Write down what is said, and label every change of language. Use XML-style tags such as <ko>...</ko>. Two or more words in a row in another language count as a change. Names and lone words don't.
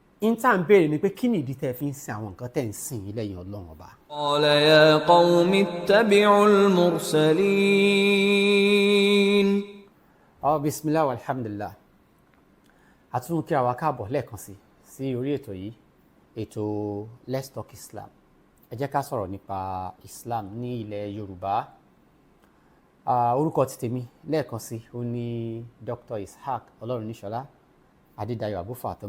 <yo>inta ń béèrè ni pé kí ni ìdí tẹ́ fi ń sin àwọn nǹkan tẹ́ ń sìn yìí lẹ́yìn Ọlọ́run ọba.</yo> <ar>قال يا قوم اتبعوا المرسلين. بسم الله والحمد لله.</ar> <yo>àtúntò kí àwa káàbọ̀ lẹ́ẹ̀kan sí orí ètò yìí, ètò Let's Talk Islam. ẹ jẹ́ ká sọ̀rọ̀ nípa Islam ní ilẹ̀ Yorùbá. orúkọ ti tèmi lẹ́ẹ̀kan sí ó ní Dr Ishaq Al-Luthee Adédayọ̀ Abu Fatima.</yo>